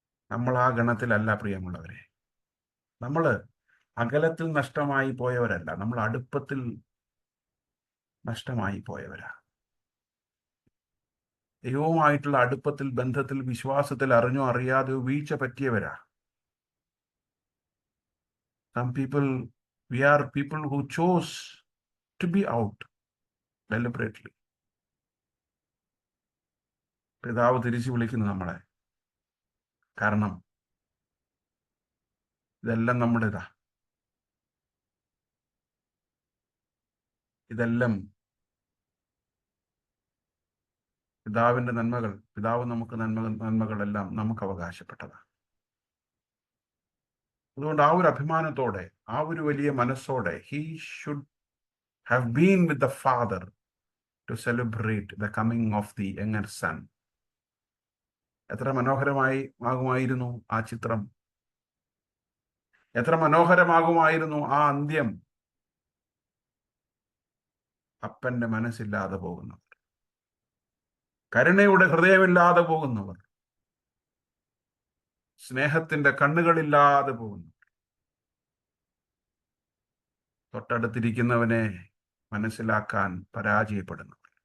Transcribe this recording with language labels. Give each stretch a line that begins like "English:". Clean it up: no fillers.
Malayalam: നമ്മൾ ആ ഗണത്തിലല്ല പ്രിയമുള്ളവരെ. നമ്മൾ അകലത്തിൽ നഷ്ടമായി പോയവരല്ല, നമ്മൾ അടുപ്പത്തിൽ നഷ്ടമായി പോയവരാ. ദൈവവുമായിട്ടുള്ള അടുപ്പത്തിൽ, ബന്ധത്തിൽ, വിശ്വാസത്തിൽ അറിഞ്ഞോ അറിയാതെയോ വീഴ്ച പറ്റിയവരാ.
English: Some people, we are people who chose to be out deliberately.
Malayalam: പിതാവ് തിരിച്ചു വിളിക്കുന്നു നമ്മളെ. കാരണം ഇതെല്ലാം നമ്മുടേതാ. ഇതെല്ലാം പിതാവിന്റെ നന്മകൾ. പിതാവ് നമുക്ക് നന്മകളെല്ലാം നമുക്ക് അവകാശപ്പെട്ടതാണ്. അതുകൊണ്ട് ആ ഒരു അഭിമാനത്തോടെ, ആ ഒരു വലിയ മനസ്സോടെ,
English: he should have been with the father to celebrate the coming of the younger son.
Malayalam: എത്ര മനോഹരമാകുമായിരുന്നു ആ ചിത്രം, എത്ര മനോഹരമാകുമായിരുന്നു ആ അന്ത്യം. അപ്പന്റെ മനസ്സില്ലാതെ പോകുന്നവർ, കരുണയുടെ ഹൃദയമില്ലാതെ പോകുന്നവർ, സ്നേഹത്തിന്റെ കണ്ണുകളില്ലാതെ പോകുന്നവർ, തൊട്ടടുത്തിരിക്കുന്നവനെ മനസ്സിലാക്കാൻ പരാജയപ്പെടുന്നവർ.